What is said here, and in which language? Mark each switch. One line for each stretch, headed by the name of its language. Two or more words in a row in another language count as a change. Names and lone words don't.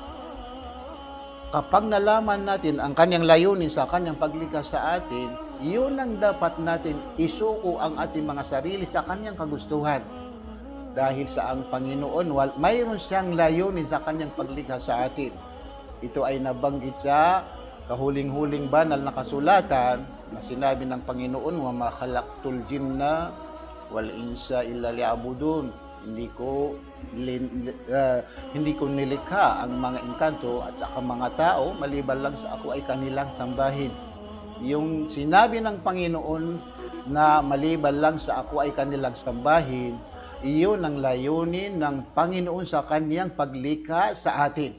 Filipino: Kapag nalaman natin ang kanyang layunin sa kanyang paglikha sa atin, yun ang dapat natin isuko ang ating mga sarili sa kanyang kagustuhan. Dahil sa ang Panginoon, mayroon siyang layunin sa kanyang paglikha sa atin. Ito ay nabanggit sa kahuling-huling banal na kasulatan na sinabi ng Panginoon,
Arabic: "وما خلقت الجن والإنس إلا ليعبدون."
Filipino: Hindi ko nilikha ang mga engkanto at saka mga tao maliban lang sa ako ay kanilang sambahin. Yung sinabi ng Panginoon na maliban lang sa ako ay kanilang sambahin, iyon ang layunin ng Panginoon sa kanyang paglikha sa atin.